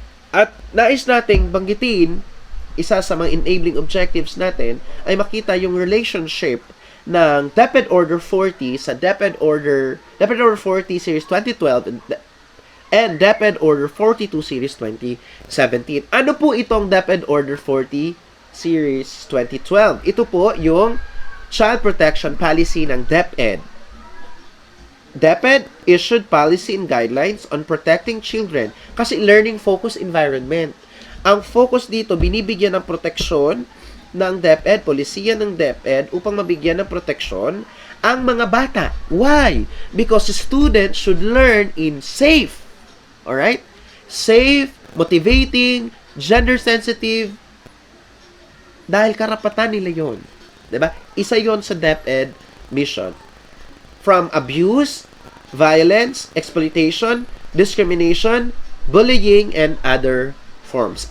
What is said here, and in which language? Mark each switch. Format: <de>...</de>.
<tl>At nais nating banggitin, isa sa mga enabling objectives natin ay makita yung relationship ng DepEd Order 40 sa DepEd Order 40 Series 2012 and DepEd Order 42 Series 2017. Ano po itong DepEd Order 40 Series 2012? Ito po yung</tl> <en>child protection policy ng DepEd. DepEd issued policy and guidelines on protecting children kasi learning-focused environment.</en> <tl>Ang focus dito, binibigyan ng proteksyon ng DepEd, polisiya ng DepEd upang mabigyan ng proteksyon ang mga bata.</tl> <en>Why? Because students should learn in safe, alright? Safe, motivating, gender-sensitive,</en> <tl>dahil karapatan nila yon. Diba? Isa yon sa DepEd mission.</tl> <en>From abuse, violence, exploitation, discrimination, bullying, and other forms.</en>